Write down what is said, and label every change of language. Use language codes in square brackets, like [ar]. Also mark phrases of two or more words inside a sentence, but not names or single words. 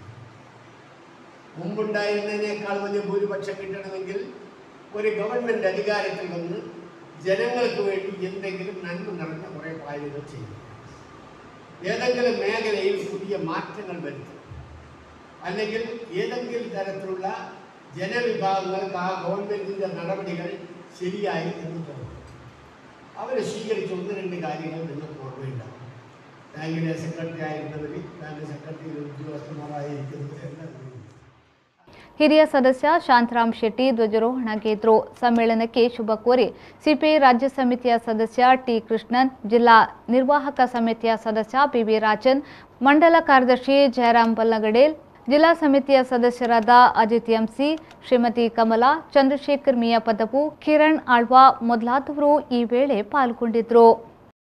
[ml] മുമ്പുണ്ടായിരുന്നതിനേക്കാൾ വലിയ ഭൂരിപക്ഷം കിട്ടണമെങ്കിൽ ഒരു ഗവൺമെന്റ് അധികാരത്തിൽ വന്ന് ജനങ്ങൾക്ക് വേണ്ടി എന്തെങ്കിലും നന്മ നിറഞ്ഞ കുറേ കാര്യങ്ങൾ ചെയ്യും, ഏതെങ്കിലും മേഖലയിൽ പുതിയ മാറ്റങ്ങൾ വരുത്തും, അല്ലെങ്കിൽ ഏതെങ്കിലും തരത്തിലുള്ള ജനവിഭാഗങ്ങൾക്ക് ആ ഗവൺമെന്റിന്റെ നടപടികൾ ശരിയായി എന്ന് തോന്നും. അവർ സ്വീകരിച്ച 1-2 കാര്യങ്ങൾ നിങ്ങൾക്ക് ഓർമ്മയുണ്ടാവും. ബാങ്കിലെ സെക്രട്ടറി ആയിരുന്നവർ, ബാങ്ക് സെക്രട്ടറി ഉദ്യോഗസ്ഥന്മാരായിരിക്കുന്നത് എല്ലാം. [kn] ಹಿರಿಯ ಸದಸ್ಯ ಶಾಂತರಾಮ್ ಶೆಟ್ಟಿ ಧ್ವಜಾರೋಹಣಗೈದರು. ಸಮ್ಮೇಳನಕ್ಕೆ ಶುಭ ಕೋರಿ ಸಿಪಿಐ ರಾಜ್ಯ ಸಮಿತಿಯ ಸದಸ್ಯ ಟಿ ಕೃಷ್ಣನ್, ಜಿಲ್ಲಾ ನಿರ್ವಾಹಕ ಸಮಿತಿಯ ಸದಸ್ಯ ಪಿವಿ ರಾಜನ್, ಮಂಡಲ ಕಾರ್ಯದರ್ಶಿ ಜಯರಾಮ್ ಬಲ್ಲಗಡೇಲ್, ಜಿಲ್ಲಾ ಸಮಿತಿಯ ಸದಸ್ಯರಾದ ಅಜಿತ್ ಎಂಸಿ, ಶ್ರೀಮತಿ ಕಮಲಾ, ಚಂದ್ರಶೇಖರ್ ಮಿಯಾಪದವು, ಕಿರಣ್ ಆಳ್ವಾ ಮೊದಲಾದವರು ಈ ವೇಳೆ ಪಾಲ್ಗೊಂಡಿದ್ದರು.